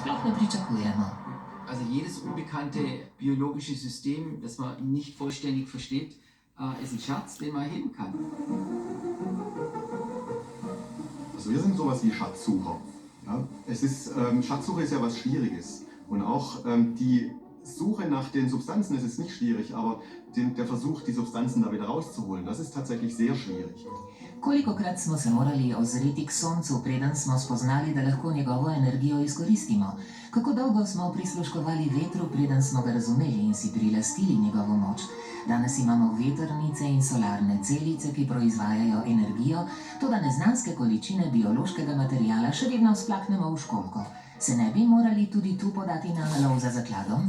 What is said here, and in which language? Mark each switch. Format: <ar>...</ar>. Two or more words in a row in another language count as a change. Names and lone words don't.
<sl>sploh ne pričakujemo.</sl> <de>Also jedes unbekannte biologische System, das man nicht vollständig versteht, ist ein Schatz, den man heben kann. Also wir sind sowas wie Schatzsucher. Ja? Schatzsuche ist ja was Schwieriges. Und auch die Suche nach den Substanzen ist jetzt nicht schwierig, aber der Versuch, die Substanzen da wieder rauszuholen, das ist tatsächlich sehr schwierig.</de> <sl>Kolikokrat smo se morali ozreti k soncu, preden smo spoznali, da lahko njegovo energijo izkoristimo? Kako dolgo smo prisluškovali vetru, preden smo ga razumeli in si prilastili njegovo moč? Danes imamo vetrnice in solarne celice, ki proizvajajo energijo, toda neznanske količine biološkega materijala še vedno splaknemo v školjko. Se ne bi morali tudi tu podati na lov za zakladom?</sl>